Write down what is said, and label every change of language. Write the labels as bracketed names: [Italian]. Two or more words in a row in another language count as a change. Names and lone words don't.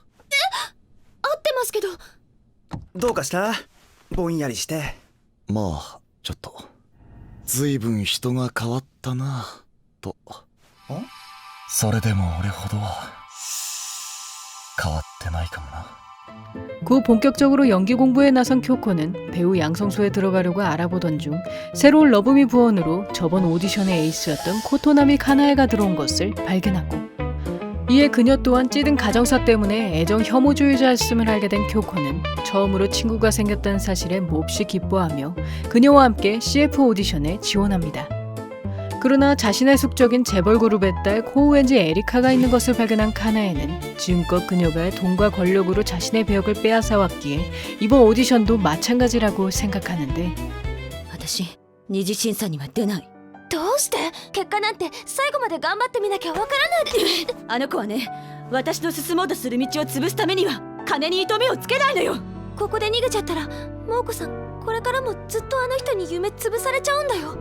[Japanese] 合ってますけど。どうかした？ぼんやりして。まあちょっと随分人が変わったなと。それでも俺ほどは変わってないかもな。 [Korean] 구 본격적으로 연기 공부에 나선 쿄코는 배우 양성소에 들어가려고 알아보던 중 새로운 러브미 부원으로 저번 오디션의 에이스였던 코토나미 카나에가 들어온 것을 발견하고, 이에 그녀 또한 찌든 가정사 때문에 애정 혐오주의자였음을 알게 된 쿄코는 처음으로 친구가 생겼다는 사실에 몹시 기뻐하며 그녀와 함께 CF 오디션에 지원합니다. 그러나 자신의 숙적인 재벌 그룹의 딸 코우엔지 에리카가 있는 것을 발견한 카나에는 지금껏 그녀가 돈과 권력으로 자신의 배역을 빼앗아왔기에 이번 오디션도 마찬가지라고 생각하는데, [Japanese] 私二次審査には出ない。どうして？結果なんて最後まで頑張ってみなきゃわからないって。あの子はね、私の進もうとする道を潰すためには金に糸目をつけないのよ。ここで逃げちゃったら、モーコさんこれからもずっとあの人に夢潰されちゃうんだよ。